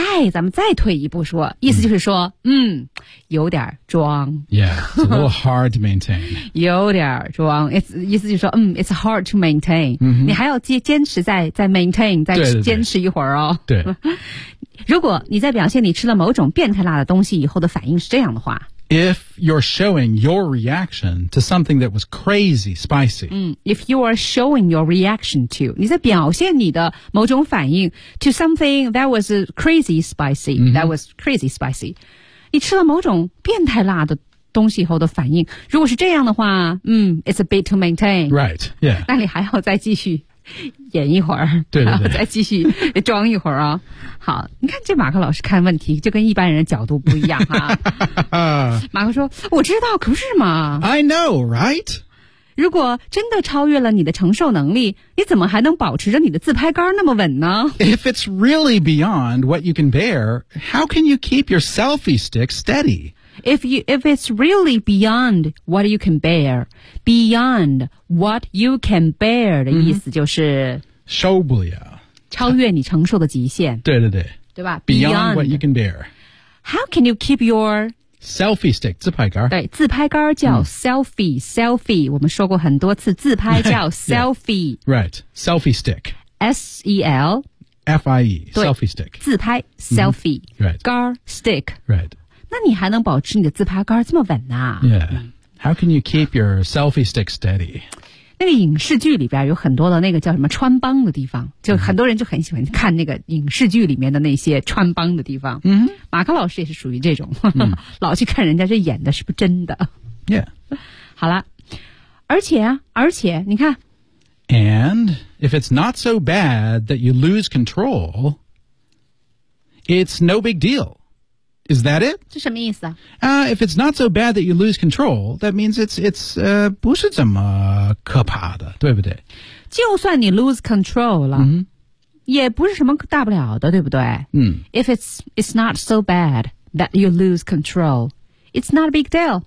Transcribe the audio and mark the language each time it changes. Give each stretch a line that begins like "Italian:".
Chinese: 咱们再退一步说，意思就是说，有点装。
English: Yeah, it's a little hard to maintain
Chinese: 。 有点装 ，it's 意思就是说，
English: it's hard to maintain、
Chinese: 你还要坚持再 maintain， 再坚持一会儿哦。对。对如果你在表现你吃了某种变态辣的东西以后的反应是这样的话。
English: If you're showing your reaction to something that was crazy spicy. If you are showing your reaction to,
Chinese: 你在表现你的某种反应
English: to something that was crazy spicy,、that was crazy spicy.
Chinese: 你吃了某种变态辣的东西以后的反应如果是这样的话
English: it's a bit to maintain. Right, yeah.
Chinese: 那你还要再继续演一会儿对对对然后再继续装一会儿啊、好你看这马克老师看问题就跟一般人角度不一样啊马克说我知道可不是嘛
English: I know right
Chinese: 如果真的超越了你的承受能力你怎么还能保持着你的自拍杆那么稳呢
English: If it's really beyond what you can bear how can you keep your selfie stick steady If it's really beyond what you can bear, beyond what you can bear
Chinese: 的意思就是受不了，超越你承受的极限。对对对，对吧
English: ？Beyond what you can bear. How can you keep your selfie stick
Chinese: 自拍杆？对，自拍杆叫 selfie、selfie。我们说过很多次，自拍叫 selfie。
English: Yeah. Right, selfie stick. S-E-L-F-I-E, selfie stick.
Chinese: 自拍 selfie、
English: Right, 杆 stick. Right.
Chinese: 那你还能保持你的自拍杆这么稳呢、
English: Yeah. How can you keep your selfie stick steady?
Chinese: 那个影视剧里边有很多的那个叫什么穿帮的地方就很多人就很喜欢看那个影视剧里面的那些穿帮的地方、
English: mm-hmm.
Chinese: 马克老师也是属于这种、mm-hmm. 老去看人家这演的是不是真的
English: Yeah.
Chinese: 好了而且你看
English: And if it's not so bad that you lose control it's no big deal. Is that it?
Chinese: 这什么意思啊？
English: If it's not so bad that you lose control, that means it's
Chinese: 不是怎么可怕的，对不对？就算你
English: lose control
Chinese: 了、
English: mm-hmm.
Chinese: 也不是什么大不了的，对不对？嗯、
English: If it's not so bad that you lose control, it's not a big deal.